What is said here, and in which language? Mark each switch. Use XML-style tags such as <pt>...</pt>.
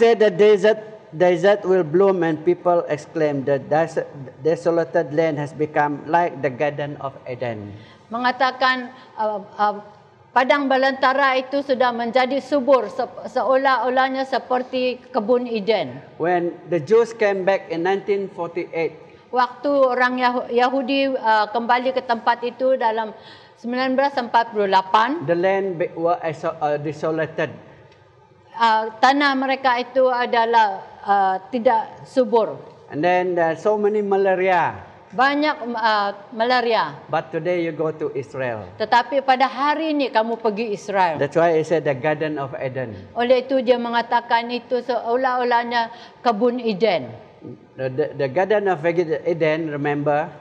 <en>said the desert will bloom and people exclaim, the desolated land has become like the Garden of Eden.</en> <ms>mengatakan padang belantara itu sudah menjadi subur seolah-olahnya seperti kebun Eden.</ms> <en>When the Jews came back in 1948,</en> <ms>Waktu orang Yahudi kembali ke tempat itu dalam 1948,</ms> <en>the land was desolated.</en> <ms>tanah mereka itu adalah tidak subur.</ms> <en>And then so many malaria.</en> <ms>Banyak malaria.</ms> <en>But today you go to Israel.</en> <ms>Tetapi pada hari ini kamu pergi Israel.</ms> <en>That's why I said the Garden of Eden.</en> <ms>Oleh itu dia mengatakan itu seolah-olahnya kebun Eden.</ms> <en>The Garden of Eden, remember,</en>